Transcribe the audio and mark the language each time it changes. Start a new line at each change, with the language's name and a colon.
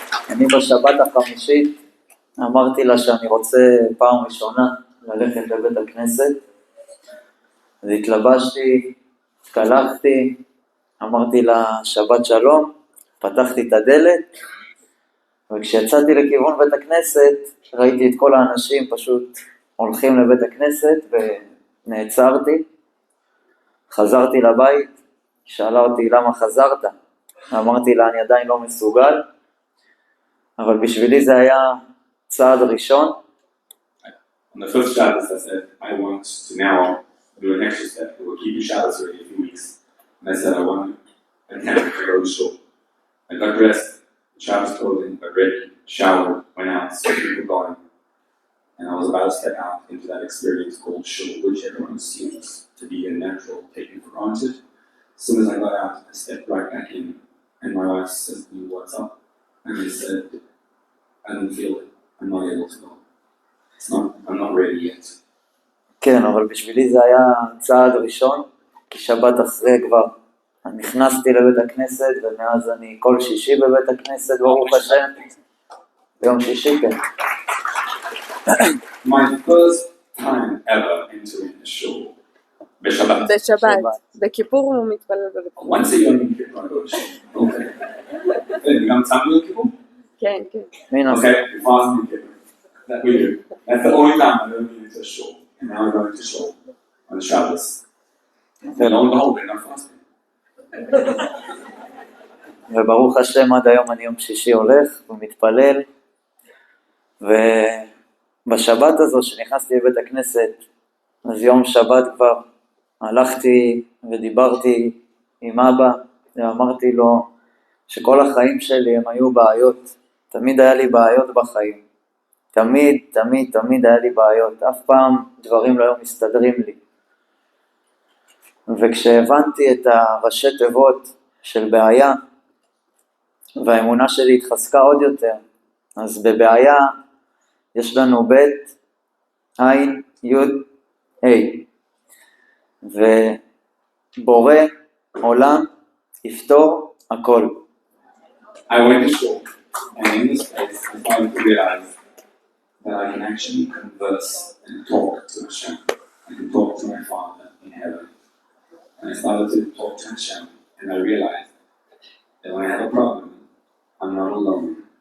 Hebrew: אני בשבת החמישית אמרתי לה שאני רוצה פעם ראשונה ללכת לבית הכנסת, אז התלבשתי, התקלחתי, אמרתי לה שבת שלום, פתחתי את הדלת, וכשיצאתי לכיוון בית הכנסת ראיתי את כל האנשים פשוט הולכים לבית הכנסת ונעצרתי, חזרתי לבית, שאלה אותי למה חזרת, אמרתי לה אני עדיין לא מסוגל, אבל בשבילי זה היה צעד ראשון.
English: On the first Shabbos, I said, I want to now do an extra step. We'll keep you Shabbos already a few weeks. And I said, I want to attempt to go to shul. I got dressed, Shabbos clothing, got ready, showered, went out, saw people going. And I was about to step out into that experience called shul, which everyone assumes to be a natural, taken for granted. As soon as I got out, I stepped right back in. And my wife said to me, what's up? And I said, I don't feel it. I'm not able to go. I'm not ready yet.
Hebrew: כן, אבל בשבילי זה היה צעד ראשון, כי שבת אחרי כבר נכנסתי לבית הכנסת, ומאז אני כל שישי בבית הכנסת, ברוך השם, ביום שישי, כן.
English: My first time ever entering a shul, בשבת.
Hebrew: בשבת, בכיפור הוא מתפלל בבית.
English: Once a year in Kippur I go to shul.
Hebrew: Okay. גם צם ביום כיפור? כן, כן.
English: Okay, we fast in Kippur. That we do. That's the only time I've ever been into a shul. And now I'm going to shul on Shabbos. And lo and behold, we're not fasting.
Hebrew: וברוך השם עד היום אני יום שישי הולך ומתפלל, ובשבת הזו שנכנסתי לבית הכנסת, אז יום שבת כבר הלכתי ודיברתי עם אבא, ואמרתי לו שכל החיים שלי הם היו בעיות, תמיד היה לי בעיות בחיים, תמיד היה לי בעיות, אף פעם דברים לא היו מסתדרים לי. וכשהבנתי את הראשי תיבות של בעיה, והאמונה שלי התחזקה עוד יותר, אז בבעיה יש לנו בית, עין, יוד, אי, ובורא עולם יפתור הכל.
English: I went to shul, and in this place I started to realize that I can actually converse and talk to Hashem. I can talk to my Father in heaven. And I started to talk to Hashem, and I realized that when I have a problem, I'm not alone.